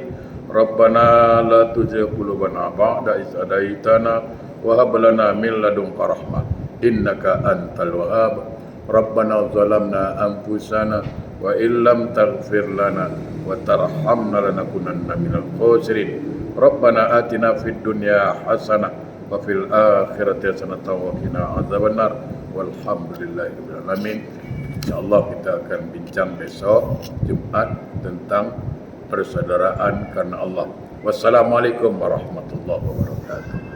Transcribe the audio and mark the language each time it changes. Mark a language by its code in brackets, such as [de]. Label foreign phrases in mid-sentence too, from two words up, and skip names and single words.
[ar] ربنا لا تزغ قلوبنا بعد إذ هديتنا وهب لنا من لدنك رحمة إنك أنت الوهاب. ربنا ظلمنا أنفسنا وإن لم تغفر لنا وترحمنا لنكونن من الخاسرين. ربنا آتنا في الدنيا حسنة وفي الآخرة حسنة وقنا عذاب النار. والحمد لله رب العالمين. [ms] InsyaAllah kita akan bincang besok Jumat tentang persaudaraan karena Allah. [ar] والسلام عليكم ورحمة الله وبركاته.